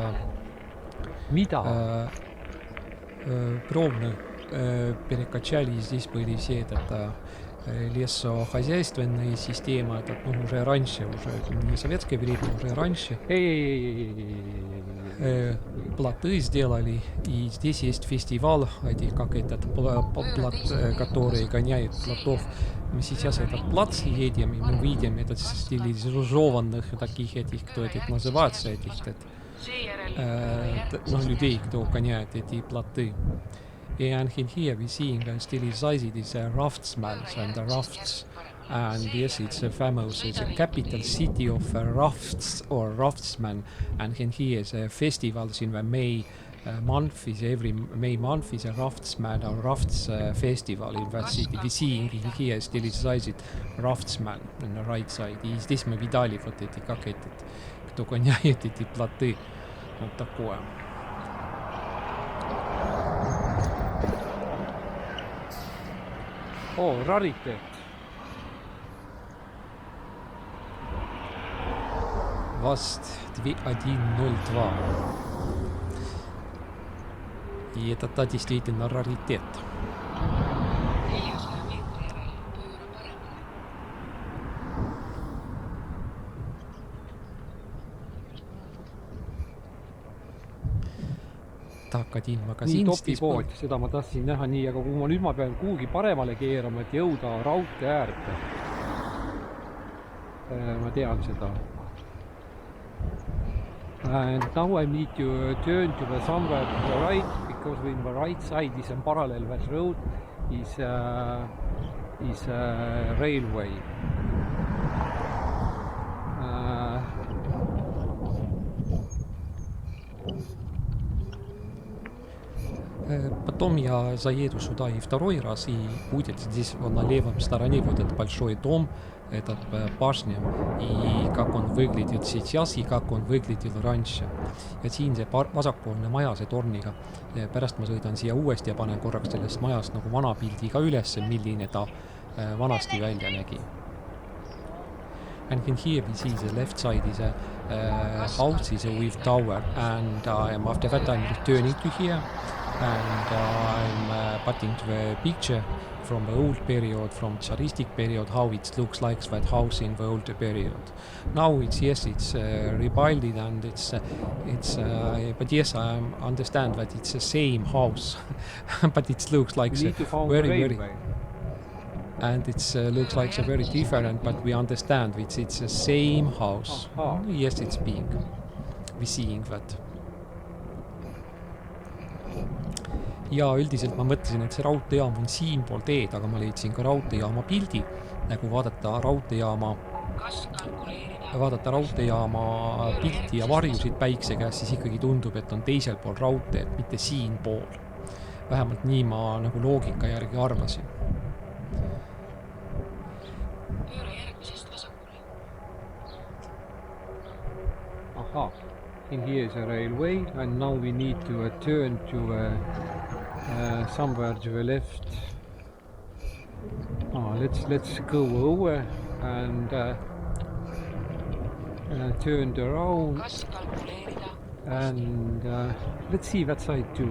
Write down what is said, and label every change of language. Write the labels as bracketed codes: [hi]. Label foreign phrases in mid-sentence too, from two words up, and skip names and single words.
[ru] Пробно перекачали, здесь были все этот лесохозяйственные системы, этот, ну, уже раньше, уже не советское время, уже раньше плоты сделали, и здесь есть фестиваль этих, как этот плот, который гоняет плотов. Мы сейчас этот плац едем, и мы видим этот стилизованных таких этих, кто этих называется, этих людей, кто гоняет эти плоты. [en] And here we seeing stylized is raftsmen and the rafts, and yes, it's a famous, it's a capital city of rafts or raftsmen, and here is a festivals in the May month, is every May month is a raftsman or rafts festival in that city. We seeing here stylized raftsmen on the right side, [ru] и здесь мы видали вот эти, как этот, кто гоняет эти плоты, вот такое. О, раритет. ВАЗ 2102. И это да, действительно раритет. Tak, один магазин. [et] Nii topipood, seda ma tahtsin näha nii, aga kui nüüd ma pean kuhugi paremale keerama, et jõuda raudtee äärde. Ma tean seda. [en] And now I need to turn to the somewhere to the right, because in the right side is a parallel that road is railway. [ru] Потом я заеду сюда и второй раз, и будет здесь вот на левом стороне вот этот большой дом, этот башня, и как он выглядит сейчас, и как он выглядел раньше. [et] Ja siin see vasakpoolne maja, see torniga. Pärast ma sõidan siia uuesti ja panen korraks sellest majast nagu vana pildi ka üles, milline ta vanasti välja nägi. [en] And here we see the left side is a house is with tower, and after that I'm returning to here, and I'm putting the picture from the old period, from Tsaristic period, how it looks like that house in the old period. Now it's rebuilt, and but yes, I understand that it's the same house, but it looks like very. And it looks like a very different, but we understand it's the same house. Yes, it's big. We seeing that. [et] Ja üldiselt ma mõtlesin, et see raudteejaam on siinpool teed, aga ma leidsin ka raudteejaama pildi, nagu vaadata raudteejaama pilti ja varjusid päikse käes, siis ikkagi tundub, et on teisel pool raudteed, mitte siinpool. Vähemalt nii ma nagu loogika järgi arvasin. [en] Aha, in here is a railway, and now we need to turn to somewhere to the left. Let's go over and turn around, and let's see that side too.